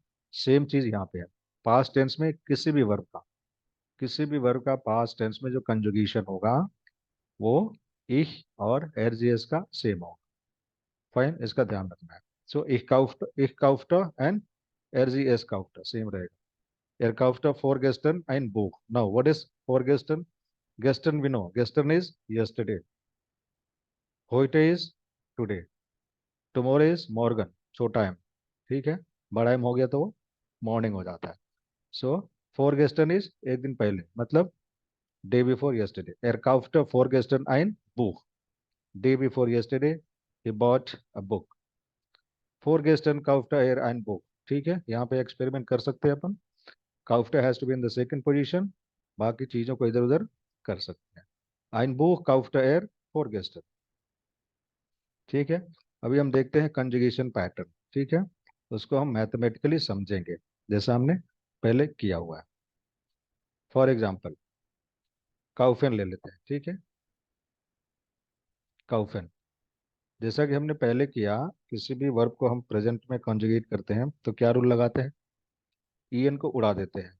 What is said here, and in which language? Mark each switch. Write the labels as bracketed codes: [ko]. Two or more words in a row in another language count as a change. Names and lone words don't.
[hi] सेम चीज यहाँ पे है। [en] past tense [hi] में किसी भी वर्ब का [en] past tense [hi] में जो कंजुगेशन होगा, वो ich और एस का सेम होगा। फाइन, इसका ध्यान रखना है। सो [de] ich kaufte [hi] एंड [de] es kaufte [hi] सेम रहेगा। [de] er kaufte vorgestern ein Buch। [en] now what is vorgestern? gestern we know, gestern is yesterday, heute is today, tomorrow is Morgen, [hi] छोटा एम। ठीक है, बड़ा एम हो गया तो वो मॉर्निंग हो जाता है। सो फोर गेस्टन इज एक दिन पहले, मतलब [en] day before yesterday. [de] er kaufte vorgestern ein Buch। [en] day before yesterday he bought a book. [de] vorgestern kaufte er ein Buch। [hi] ठीक है, यहाँ पे एक्सपेरिमेंट कर सकते हैं अपन। [en] kaufte has to be in the second position, [hi] बाकी चीजों को इधर उधर कर सकते हैं। [de] ein Buch kaufte er vorgestern। [hi] ठीक है। अभी हम देखते हैं कंजुगेशन पैटर्न। ठीक है, उसको हम मैथमेटिकली समझेंगे जैसा हमने पहले किया हुआ है। [en] for example [hi] काउफेन ले लेते हैं। ठीक है, काउफेन, जैसा कि हमने पहले किया, किसी भी वर्ब को हम प्रेजेंट में कॉन्जुगेट करते हैं तो क्या रूल लगाते हैं, ईएन को उड़ा देते हैं।